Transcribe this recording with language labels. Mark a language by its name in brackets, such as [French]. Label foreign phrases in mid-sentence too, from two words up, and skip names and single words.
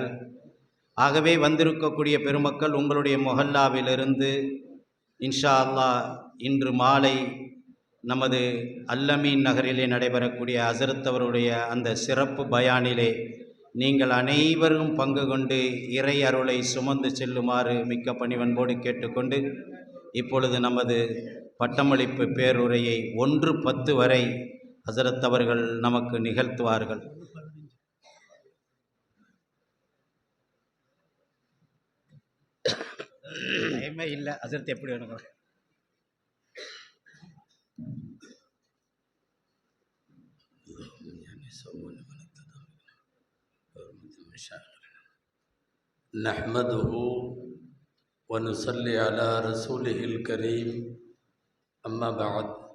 [Tamil] ஆகவே வந்திருக்கக்கூடிய பெருமக்கள் உங்களுடைய மொஹல்லாவிலிருந்து [Arabic] إن شاء الله [Tamil] இன்று மாலை நமது அல்லமீன் நகரிலே நடைபெறக்கூடிய ஹசரத் அவருடைய அந்த சிறப்பு பயானிலே நீங்கள் அனைவரும் பங்கு கொண்டு இறை அருளை சுமந்து செல்லுமாறு மிக்க பணிவன்போடு கேட்டுக்கொண்டு இப்பொழுது நமது பட்டமளிப்பு பேருரையை 1:10 வரை ஹசரத் அவர்கள் நமக்கு நிகழ்த்துவார்கள். இல்லை ஹசரத் எப்படி வேணுங்க. [Arabic] نحمده ونصلي على رسوله الكريم أما بعد